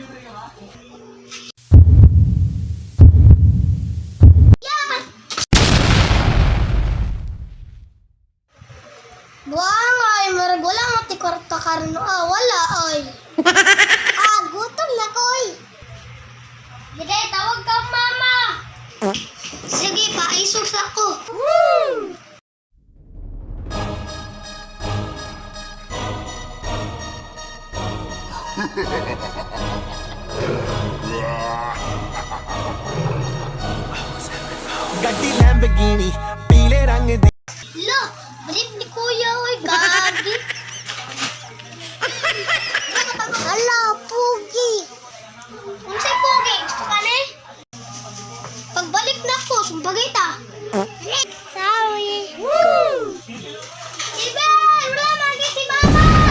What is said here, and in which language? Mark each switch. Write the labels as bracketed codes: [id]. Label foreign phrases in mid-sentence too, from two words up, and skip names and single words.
[ceb] Buang ay, marag wala nga ti kwarta karno. Wala ay. Gutom na ko ay. Sige, tawag ka mama. Sige pa, ay sus ako. Woo! [pa] ਗੱਡੀ ਲੈਂਬਰਗਿਨੀ ਪੀਲੇ ਰੰਗ ਦੀ [ceb] Lo, balik ni kuya oy, gagi. Hala, pugi. Unsay pugi? Gusto ka ni? Pagbalik na ko, sumbagay ta. Sorry. Woo! Iben, wala magi si mama.